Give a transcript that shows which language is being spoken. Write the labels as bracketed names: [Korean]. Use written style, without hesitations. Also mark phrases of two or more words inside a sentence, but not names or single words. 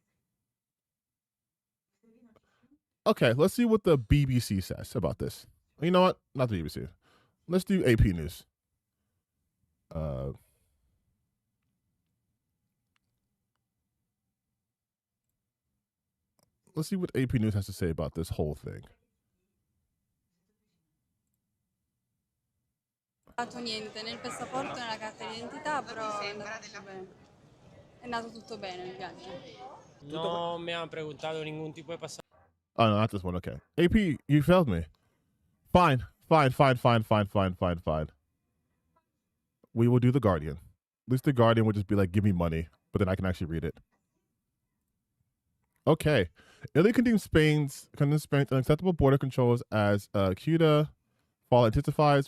[English] Okay, let's see what the BBC says about this. You know what? Not the BBC. Let's do AP News. Let's see what AP News has to say about this whole thing. [Italian] Niente nel passaporto, nella carta d'identità, però è andato tutto bene il viaggio. [Spanish] No me han preguntado ningún tipo de pasaporte. [English] Oh, no, not this one. Okay. AP, you failed me. Fine. We will do The Guardian. At least The Guardian would just be like, give me money, but then I can actually read it. Okay. Italy condemns Spain's unacceptable border controls as Ceuta fall intensifies.